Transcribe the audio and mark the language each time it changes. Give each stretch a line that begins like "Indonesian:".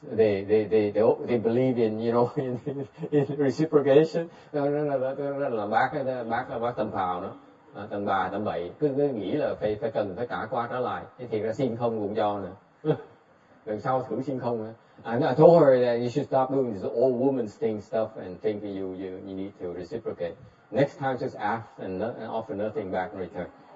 English: They believe in in reciprocation.
Vietnamese: Là bác tầm phào nữa, tầm bà tầm bậy, cứ nghĩ là phải cần phải trả qua trả lại. Thế thì ra xin không cũng cho nữa. Lần sau thử xin không nữa.
English: And I told her that you should stop doing this old woman's thing stuff and think that you need to reciprocate. Next time, just ask and offer nothing back in return.